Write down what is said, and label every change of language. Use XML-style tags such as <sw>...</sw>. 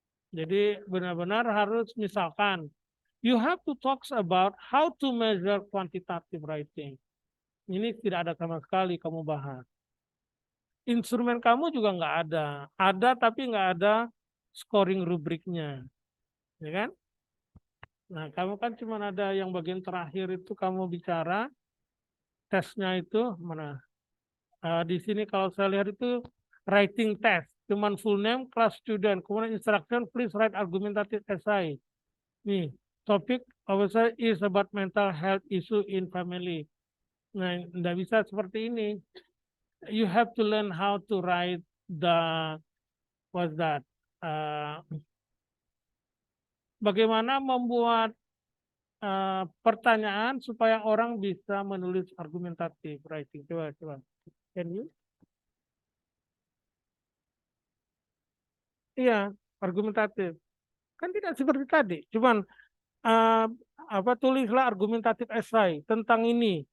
<id>Jadi benar-benar harus misalkan</id> <en>you have to talk about how to measure quantitative writing.</en> <id>Ini tidak ada sama sekali kamu bahas. Instrumen kamu juga nggak ada. Ada tapi nggak ada scoring rubriknya. Ya kan? Nah, kamu kan cuma ada yang bagian terakhir itu kamu bicara tesnya itu mana? Di sini kalau saya lihat itu</id> <en>writing test,</en> <id>cuman</id> <en>full name, class student,</en> <id>kemudian</id> <en>instruction, please write argumentative essay.</en> <id>Nih, topik saya</id> <en>is about mental health issue in family.</en> <id>Nah, tidak bisa seperti ini.</id> <en>You have to learn how to write what's that?</en> <id>Bagaimana membuat pertanyaan supaya orang bisa menulis argumentatif writing. Coba.</id> <en>Can you?</en> <id>Iya, argumentatif. Kan tidak seperti tadi. Cuman uh, tulislah argumentatif esai tentang ini.</id>